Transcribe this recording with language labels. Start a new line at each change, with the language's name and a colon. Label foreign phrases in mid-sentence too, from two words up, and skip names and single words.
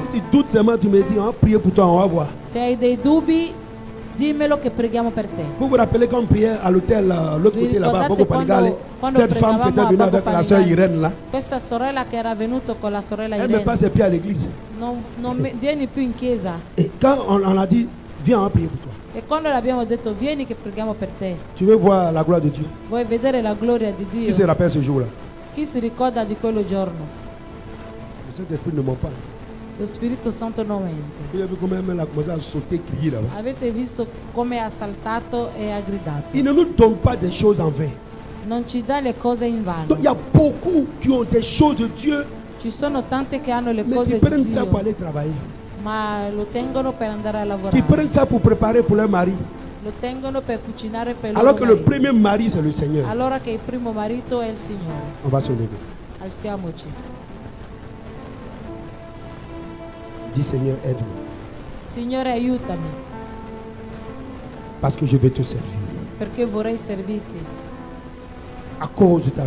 French: Si tu doutes seulement, tu me dis, on va prier pour toi, on va voir.
Italian: Se hai dei dubbi, dimmelo che preghiamo per te.
French: Vous vous rappelez quand on priait à l'hôtel, l'autre
Italian: Vi
French: côté là-bas, à
Italian: ricordate Bogo Panigale, quando
French: cette femme qui était
Italian: pregavamo
French: venue
Italian: a
French: avec
Italian: Bogo
French: la soeur
Italian: Panigale?
French: Irène là,
Italian: Questa sorella che era venuta con la sorella
French: elle ne met
Italian: Irene
French: pas ses pieds à l'église.
Italian: vieni più in chiesa.
French: Et quand on a dit, viens, on va prier pour toi.
Italian: E quando l'abbiamo detto vieni che preghiamo per te,
French: Tu veux voir la gloire de Dieu?
Italian: vuoi vedere la gloria di
French: Qui se
Italian: Dio?
French: rappelle ce jour-là?
Italian: Chi si ricorda di quello giorno?
French: Le Saint-Esprit ne ment pas.
Italian: Lo Spirito Santo non mente.
French: Vous avez vu comment elle a commencé à sauter, crier là-bas.
Italian: Avete visto come ha saltato e ha gridato?
French: Il ne nous donne pas des choses en vain.
Italian: Non ci dà le cose in
French: Donc
Italian: vano.
French: il y a beaucoup qui ont des choses de Dieu,
Italian: Ci sono tante che hanno le
French: mais
Italian: cose
French: qui
Italian: di
French: prennent ça pour
Italian: Dio,
French: aller travailler.
Italian: ma lo tengono per andare a
French: Qui
Italian: lavorare.
French: prennent ça pour préparer pour leur mari.
Italian: Lo tengono per cucinare per
French: Alors
Italian: loro
French: que le
Italian: mariti.
French: premier mari, c'est le Seigneur.
Italian: Allora che il primo marito è il Signore.
French: On va se lever.
Italian: Alziamoci.
French: Dis Seigneur, aide-moi.
Italian: Signore, aiutami,
French: Parce que je vais te servir.
Italian: perché vorrei servirti.
French: À cause de ta